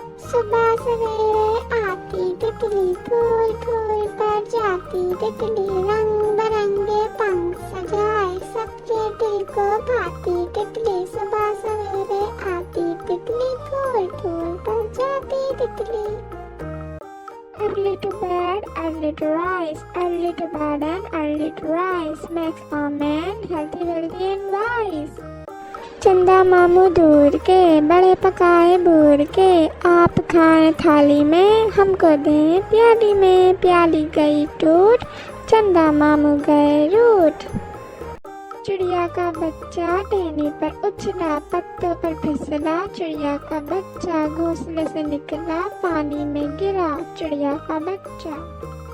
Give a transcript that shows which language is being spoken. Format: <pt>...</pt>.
<hi>सुबह सवेरे आती तितली, फूल फूल पर जाती तितली, रंग बिरंगे पंख सजाए, सबके दिल को भाती तितली, सुबह सवेरे आती तितली, फूल फूल पर जाती तितली।</hi> <en>Early to bed, early to rise, early to bed and early to rise, makes a man healthy, wealthy and wise.</en> <hi>चंदा मामू दूर के, बड़े पकाए बूर के, आप खाएं थाली में, हमको दें प्याली में, प्याली गई टूट, चंदा मामू गए रूठ। चिड़िया का बच्चा टहनी पर उछला, पत्तों पर फिसला, चिड़िया का बच्चा घोंसले से निकला, पानी में गिरा चिड़िया का बच्चा।</hi>